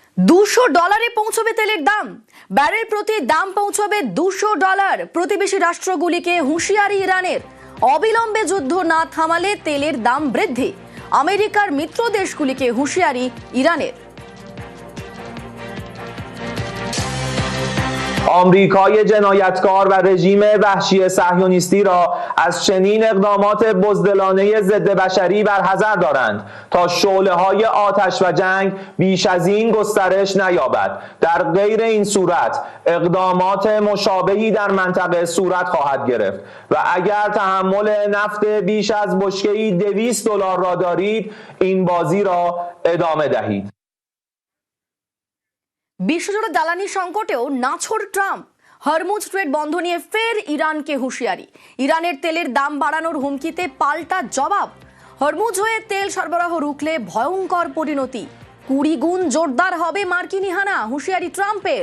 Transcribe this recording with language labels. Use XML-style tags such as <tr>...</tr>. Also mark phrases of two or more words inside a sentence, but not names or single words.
<bn>$200 পৌঁছবে তেলের দাম। ব্যারেল প্রতি দাম পৌঁছবে $200। প্রতিবেশী রাষ্ট্রগুলিকে হুঁশিয়ারি ইরানের, অবিলম্বে যুদ্ধ না থামালে তেলের দাম বৃদ্ধি। আমেরিকার মিত্র দেশগুলিকে হুঁশিয়ারি ইরানের।</bn> <fa>آمریکای جنایتکار و رژیم وحشی صهیونیستی را از چنین اقدامات بزدلانه ضد بشری برحذر دارند تا شعله‌های آتش و جنگ بیش از این گسترش نیابد. در غیر این صورت اقدامات مشابهی در منطقه صورت خواهد گرفت و اگر تحمل نفت بیش از بشکه‌ای $200 را دارید این بازی را ادامه دهید.</fa> <bn>বিশ্বজুড়ে জ্বালানি সংকটেও নাছোড় ট্রাম্প। হরমুজ স্ট্রেট বন্ধ নিয়ে ফের ইরানকে হুঁশিয়ারি। ইরানের তেলের দাম বাড়ানোর হুমকিতে পাল্টা জবাব। হরমুজ হয়ে তেল সরবরাহ রুখলে ভয়ঙ্কর পরিণতি। 20 গুণ জোরদার হবে মার্কিন হানা, হুঁশিয়ারি ট্রাম্পের।</bn>